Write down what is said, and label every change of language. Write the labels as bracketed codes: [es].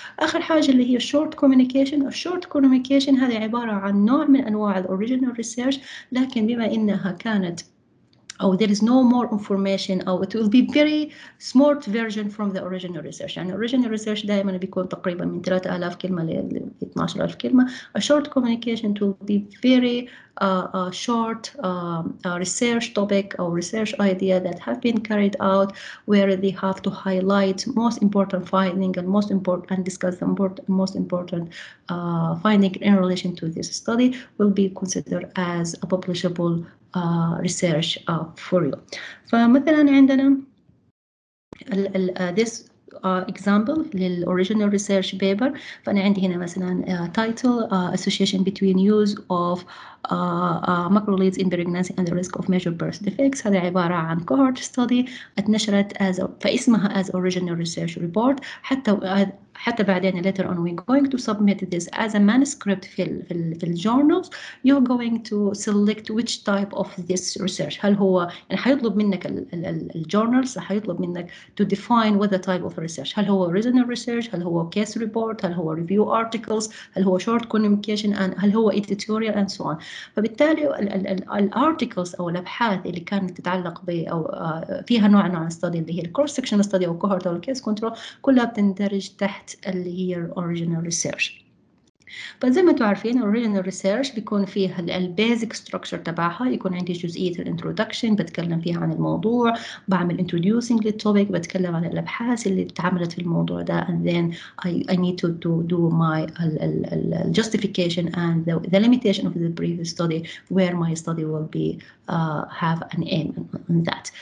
[ar] آخر حاجة اللي هي short communication. [en] short communication [ar] هذه عبارة عن نوع من أنواع [en] original research، [ar] لكن بما إنها كانت أو [en] there is no more information [ar] أو [en] it will be very smart version from the original research. [ar] يعني original research دائما بيكون تقريبا من 3000 كلمة ل 12000 كلمة. [en] A short communication will be very short research topic or research idea that have been carried out where they have to highlight most important finding and and discuss the most important finding in relation to this study will be considered as a publishable research for you. [ar] فمثلا عندنا [en] this example للoriginal research paper. [ar] فأنا عندي هنا مثلا [en] title association between use of macrolides in pregnancy and the risk of major birth defects. [ar] هذا عبارة عن [en] cohort study [ar] اتنشرت فاسمها [en] as original research report. [ar] حتى بعدين [en] later on we're going to submit this as a manuscript [ar] في [en] journals. You're going to select which type of this research. [ar] هل هو يعني حيطلب منك الجورنالز حيطلب منك [en] to define what the type of research. [ar] هل هو [en] original research، هل هو case report، هل هو review articles، هل هو short communication، هل هو editorial and so on. [ar] فبالتالي الارتكلز او الابحاث اللي كانت تتعلق او فيها نوع من study اللي هي الكروس سكشن ستدي او cohort او الكيس كنترول كلها بتندرج تحت اللي هي original research. فزي ما انتم عارفين original research بيكون فيها البيزك ستراكشر تبعها. يكون عندي جزئية الانترودكشن بتكلم فيها عن الموضوع، بعمل [en] introducing [ar] للتوبيك، بتكلم عن الأبحاث اللي اتعملت في الموضوع ده [en] and then I need to do my justification and the limitation of the previous study where my study will be have an aim on that.